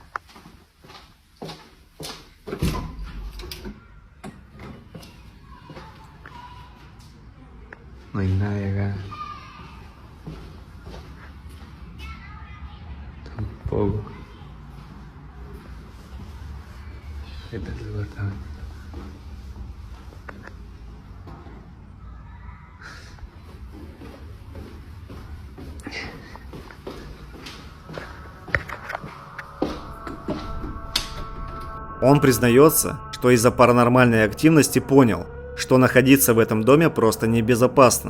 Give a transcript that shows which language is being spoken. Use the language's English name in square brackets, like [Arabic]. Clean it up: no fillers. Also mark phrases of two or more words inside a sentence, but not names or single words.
[Spanish] No hay nadie acá. Tampoco. Este es el departamento. [Russian] Он признается, что из-за паранормальной активности понял, что находиться в этом доме просто небезопасно.